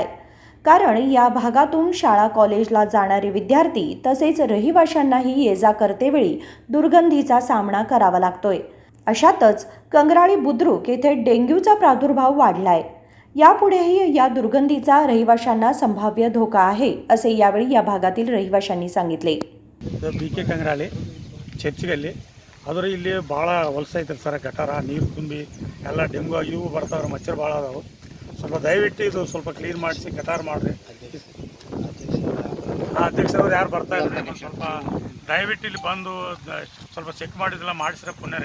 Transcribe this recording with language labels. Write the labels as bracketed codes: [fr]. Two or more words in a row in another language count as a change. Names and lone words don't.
[mr] कारण या भागातून शाळा कॉलेजला जाणारे विद्यार्थी तसेच रहिवाशांनाही ये जा करतेवेळी दुर्गंधीचा सामना करावा लागतोय. अशातच कंगराळी बुद्रुक येथे डेंग्यूचा प्रादुर्भाव वाढलाय. यापुढेही या दुर्गंधीचा रहिवाशांना संभाव्य धोका आहे असे यावेळी या भागातील रहिवाशांनी सांगितले. [kn] BK ಕಂಗರಾಳಿ ಚರ್ಚ್ಗಲ್ಲಿ ಆದ್ರೆ ಇಲ್ಲಿ ಭಾಳ ಹೊಲಸೈತ್ರಿ ಸರ್. ಗಟಾರ ನೀರು ತುಂಬಿ ಎಲ್ಲ ಡೆಂಗು ಇವು ಬರ್ತಾವ್ರಿ, ಮಚ್ಚರ್ ಭಾಳ ಅದಾವು. ಸ್ವಲ್ಪ ದಯವಿಟ್ಟು ಇದು ಸ್ವಲ್ಪ ಕ್ಲೀನ್ ಮಾಡಿಸಿ ಗಟಾರ ಮಾಡಿರಿ. ಅಧ್ಯಕ್ಷರವ್ರು ಯಾರು ಬರ್ತಾ ಇದ್ದಾರೆ ಸ್ವಲ್ಪ ದಯವಿಟ್ಟು ಇಲ್ಲಿ ಬಂದು ಸ್ವಲ್ಪ ಚೆಕ್ ಮಾಡಿದೆಲ್ಲ ಮಾಡಿಸ್ರೆ ಪುಣ್ಯರೇ.